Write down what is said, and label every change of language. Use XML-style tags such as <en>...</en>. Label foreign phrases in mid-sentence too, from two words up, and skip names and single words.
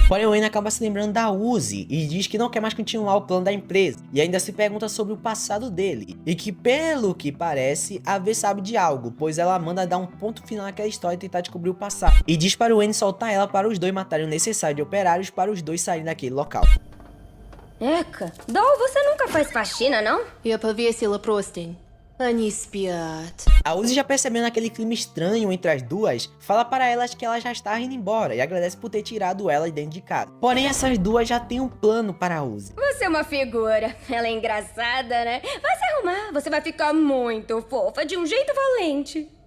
<pt>Porém o N acaba se lembrando da Uzi e diz que não quer mais continuar o plano da empresa, e ainda se pergunta sobre o passado dele, e que pelo que parece, a V sabe de algo, pois ela manda dar um ponto final naquela história e tentar descobrir o passado. E diz para o N soltar ela para os dois matarem o necessário de operários para os dois saírem daquele local. Eca, Doll, você nunca faz faxina, não?</pt> <ru>Я повесила простынь. Они спят.</ru> <pt>A Uzi, já percebendo aquele clima estranho entre as duas, fala para elas que ela já está indo embora e agradece por ter tirado elas dentro de casa. Porém, essas duas já têm um plano para a Uzi. Você é uma figura. Ela é engraçada, né? Vai se arrumar, você vai ficar muito fofa, de um jeito valente.</pt>